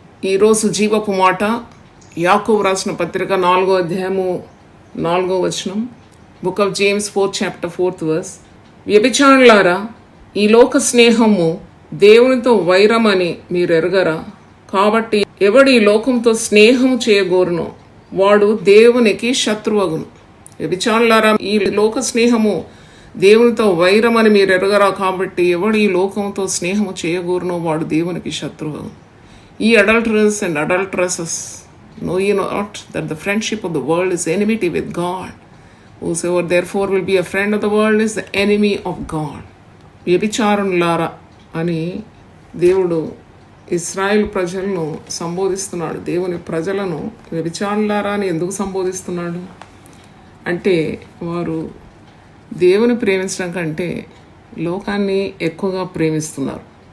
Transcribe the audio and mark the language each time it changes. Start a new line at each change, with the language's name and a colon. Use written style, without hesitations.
Telugu: ఈరోజు జీవపు మాట యాకోబు రాసిన పత్రిక 4వ అధ్యాయము 4వ వచనం.
English: Book of James 4th chapter 4th verse.
Telugu: వ్యభిచారులారా, ఈ లోక స్నేహము దేవునితో వైరమని మీరు ఎరగరా? కాబట్టి ఎవడు ఈ లోకంతో స్నేహము చేయగోరునో వాడు దేవునికి శత్రువగును. వ్యభిచారులారా, ఈ లోక స్నేహము దేవునితో వైరమని మీరు ఎరగరా? కాబట్టి ఎవడు ఈ లోకంతో స్నేహము చేయగోరునో వాడు దేవునికి శత్రువు.
English: ఈ adulterers and adulteresses, know ye not that the friendship of the world is enmity with God? Whosoever therefore will be a friend of the world is the enemy of God.
Telugu: వ్యభిచారులారా అని దేవుడు ఇశ్రాయేలు ప్రజలను సంబోధిస్తున్నాడు. దేవుని ప్రజలను వ్యభిచారులారా అని ఎందుకు సంబోధిస్తున్నాడు అంటే, వారు దేవుని ప్రేమించడం కంటే లోకాన్ని ఎక్కువగా ప్రేమిస్తున్నారు.